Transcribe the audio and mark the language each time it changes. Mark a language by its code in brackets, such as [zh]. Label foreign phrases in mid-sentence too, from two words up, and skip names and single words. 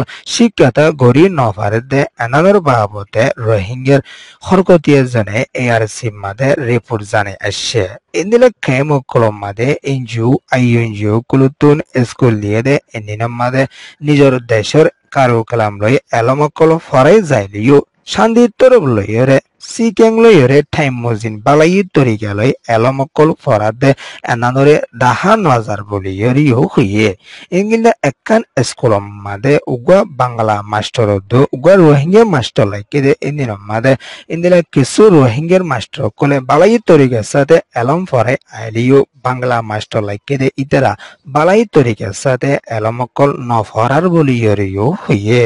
[rhg] শিক্ষাতা গরি নফারে দে এনাদর বাবতে রোহিঙ্গার হরকতিয়া জনে ARC মাদে রিপোর্ট জানে আসে ইন্দিলা ক্যাম্প কলম মাদে NGO কলতুন স্কুল দিয়ে দে এনিনম মাদে নিজের দেশের কারো কালাম লই এলমকল ফরাই যাইলিও শান্তি তরফ লইরে Sikengloyore time mojin balayi torigaloi elomokol forade enanore daha nazar boliyoriyo huye. Inginda ekkan eskolom made ugwa bangla master do ugwa rohingya master laikide indinom made indila kisu rohingya master kole balayi toriga sate elom fore ailiyo bangla master laikide itera balayi toriga sate elomokol no forar boliyoriyo huye.